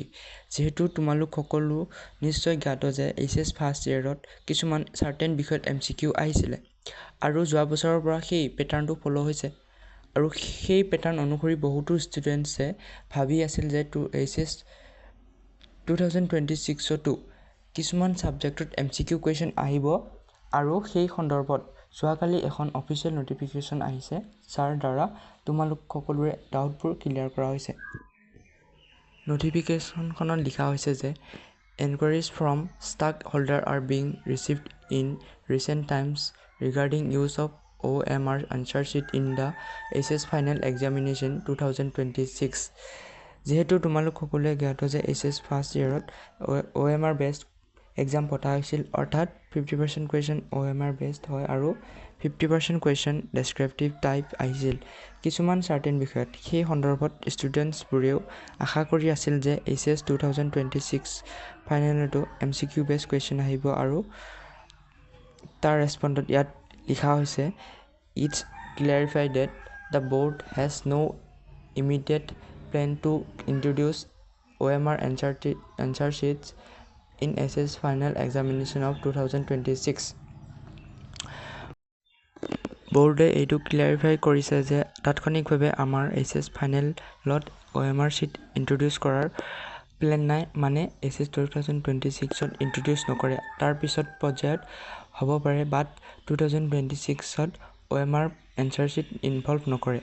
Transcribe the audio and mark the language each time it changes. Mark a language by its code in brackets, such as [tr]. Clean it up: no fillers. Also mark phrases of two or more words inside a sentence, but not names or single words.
[as] যিহেতু তোমালোক সকলো নিশ্চয় জ্ঞাত যে [en] HS first yearত [as] কিছুমান চাৰ্টেন বিষয়ত MCQ আহিছিলে আৰু যোৱা বছৰৰ পৰা সেই [en] patternটো follow' [as] হৈছে আৰু সেই পেটাৰ্ণ অনুসৰি বহুতো ষ্টুডেণ্টছে ভাবি আছিল যে এইচএছ 2026তো কিছুমান [en] subjectত MCQ question [as] আহিব আৰু সেই সন্দৰ্ভত যোৱাকালি এখন [en] official notification [as] আহিছে, যাৰ দ্বাৰা তোমালোক সকলোৰে [en] doubtবোৰ clear [as] কৰা হৈছে। নটিফিকেশ্যনখনত লিখা হৈছে যে [en] enquiries from stakeholder are being received in recent times regarding use of OMR answer sheet in the HS Final Examination 2026। [as] যিহেতু তোমালোক সকলোৱে জ্ঞাত যে HS [en] first yearত OMR based exam [as] পতা হৈছিল, অৰ্থাৎ 50% কুৱেশ্যন [en] OMR based [as] হয় আৰু 50% কুৱেশ্যন [en] descriptive type [as] আহিছিল কিছুমান চাৰ্টেন বিষয়ত। সেই সন্দৰ্ভত ষ্টুডেণ্টছবোৰেও আশা কৰি আছিল যে HS 2026 ফাইনেলতো [en] MCQ based question [as] আহিব আৰু তাৰ ৰেছপণ্ডত ইয়াত লিখা হৈছে [en] It's clarified that the board has no immediate plan to introduce OMR answer sheets in SS Final Examination of 2026। [as] বোৰ্ডে এইটো ক্লিয়াৰিফাই কৰিছে যে তাৎক্ষণিকভাৱে আমাৰ SS ফাইনেলত [en] OMR sheet [as] ইন্ট্ৰডিউচ কৰাৰ প্লেন নাই, মানে SS 2026ত ইন্ট্ৰডিউচ নকৰে। তাৰ পিছত পৰ্যায়ত হ'ব পাৰে, বাট 2026ত [en] OMR answer sheet involve [as] নকৰে।